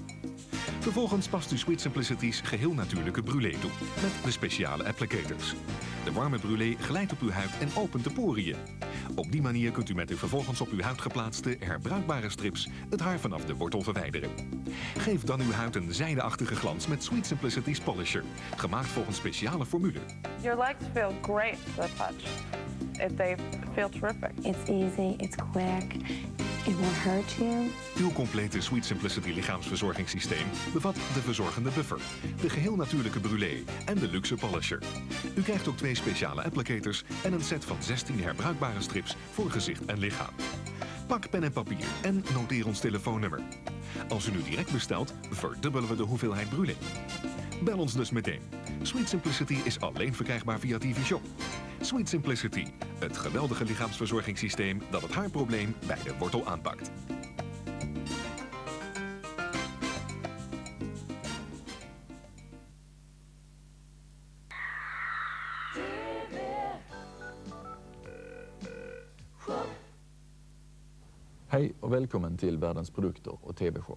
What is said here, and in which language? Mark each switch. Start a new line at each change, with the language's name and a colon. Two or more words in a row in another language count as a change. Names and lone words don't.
Dutch: Vervolgens past u Sweet Simplicity's geheel natuurlijke brulee toe, met de speciale applicators. De warme brulee glijdt op uw huid en opent de poriën. Op die manier kunt u met de vervolgens op uw huid geplaatste herbruikbare strips het haar vanaf de wortel verwijderen. Geef dan uw huid een zijdeachtige glans met Sweet Simplicity's Polisher, gemaakt volgens speciale formule.
English: Your legs feel great to the touch. They feel terrific. It's easy, it's quick, it won't hurt you.
Dutch: Uw complete Sweet Simplicity lichaamsverzorgingssysteem bevat de verzorgende buffer, de geheel natuurlijke brulee en de luxe polisher. U krijgt ook 2 speciale applicators en een set van 16 herbruikbare strips voor gezicht en lichaam. Pak pen en papier en noteer ons telefoonnummer. Als u nu direct bestelt, verdubbelen we de hoeveelheid Brûlé. Bel ons dus meteen. Sweet Simplicity is alleen verkrijgbaar via TV Shop. Sweet Simplicity, het geweldige lichaamsverzorgingssysteem dat het haarprobleem bij de wortel aanpakt.
Swedish: Hej och välkommen till Världens produkter och TV-shop.